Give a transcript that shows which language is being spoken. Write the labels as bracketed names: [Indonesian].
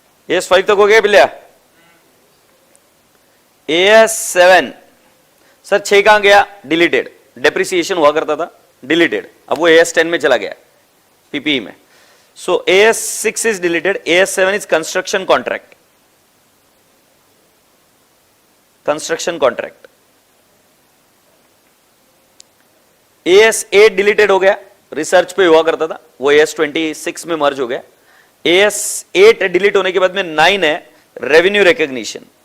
[Hindi] AS5 तक हो गया बिल्लिया. AS7 सर 6 कहां गया? डिलीटेड. डेप्रिसिएशन हुआ करता था, डिलीटेड. अब वो AS10 में चला गया, PPE में. [English] So AS6 is deleted. AS7 is construction contract. Construction contract. [Hindi] AS8 deleted हो गया, रिसर्च पे हुआ करता था, वो AS26 में मर्ज हो गया. AS8 डिलीट होने के बाद में 9 है रेवेन्यू रिकॉग्निशन.